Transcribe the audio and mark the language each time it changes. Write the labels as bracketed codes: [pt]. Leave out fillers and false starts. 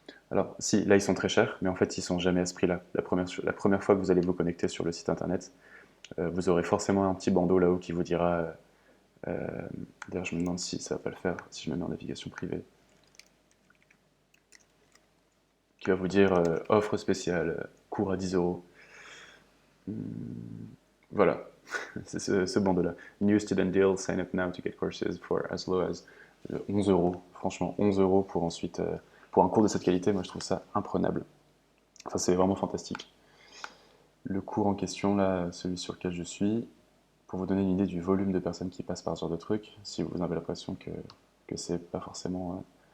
[fr] Alors, si, là, ils sont très chers, mais en fait, ils sont jamais à ce prix-là. La première fois que vous allez vous connecter sur le site internet, vous aurez forcément un petit bandeau là-haut qui vous dira. Euh, D'ailleurs, je me demande si ça va pas le faire, si je me mets en navigation privée. Qui va vous dire offre spéciale, cours à 10 euros. Voilà, c'est ce bandeau-là. [en] New student deal, sign up now to get courses for as low as 11 euros. [fr] Franchement, 11 euros pour ensuite. Pour un cours de cette qualité, moi je trouve ça imprenable. Enfin, c'est vraiment fantastique. Le cours en question, là, celui sur lequel je suis, pour vous donner une idée du volume de personnes qui passent par ce genre de truc, si vous avez l'impression que c'est pas forcément.